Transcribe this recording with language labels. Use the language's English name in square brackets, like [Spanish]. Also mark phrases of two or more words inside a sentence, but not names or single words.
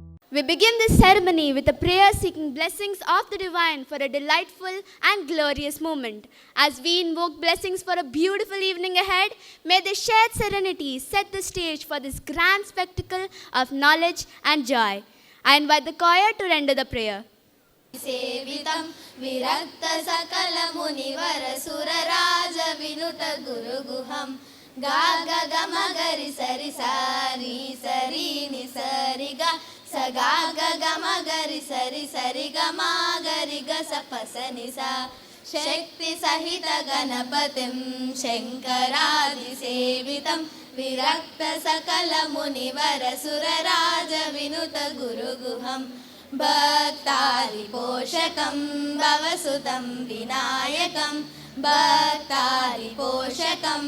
[English] We begin this ceremony with a prayer seeking blessings of the divine for a delightful and glorious moment. As we invoke blessings for a beautiful evening ahead, may the shared serenity set the stage for this grand spectacle of knowledge and joy. I invite the choir to render the prayer. [Sanskrit] सेवितं विरक्त सकल मुनिवर सुर राज विनुत गुरुगुहं गा ग ग म गरि सरि सारि सरि नि सरि ग स गा ग ग म गरि सरि सरि ग म गरि ग स प स नि सा शक्ति सहित गणपतिं शंकरादि सेवितं विरक्त सकल मुनिवर सुर राज विनुत गुरुगुहं भक्तारिपोषकं भवसुतं विनायकं भक्तारिपोषकं